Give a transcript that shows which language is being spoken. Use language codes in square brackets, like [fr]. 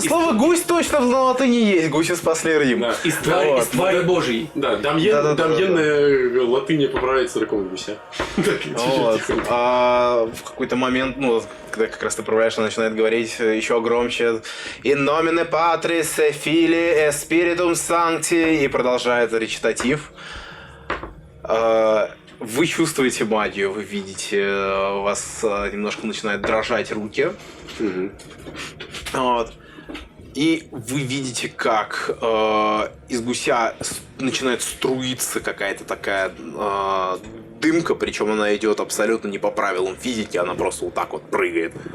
[ru] Слово гусь точно на латыни есть, гуси спасли Рим. Да. Из твари божьей. Да, Дамьен на латыни поправляет церковного гуся. Вот. В какой-то момент, ну, когда как раз ты поправляешь, она начинает говорить еще громче. [la] In nomine Patris, Filii, Spiritum Sancti, [ru] и продолжает речитатив. Вы чувствуете магию, вы видите, у вас немножко начинают дрожать руки. Вот. И вы видите, как из гуся начинает струиться какая-то такая дымка, причем она идет абсолютно не по правилам физики, она просто вот так вот прыгает.